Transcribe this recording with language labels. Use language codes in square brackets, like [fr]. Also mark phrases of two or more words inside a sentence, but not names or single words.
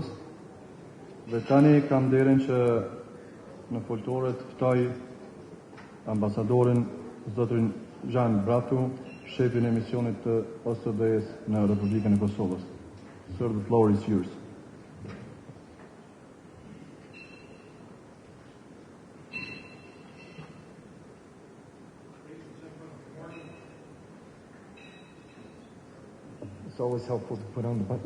[sq] Dhe tani kam nderin që në foltore të ftoj ambasadorin zotrin Jean Bratu, shefin e misionit të OSB-s në Republikën e Kosovës. [en] Sir, the floor is yours. It's always helpful to put on the button.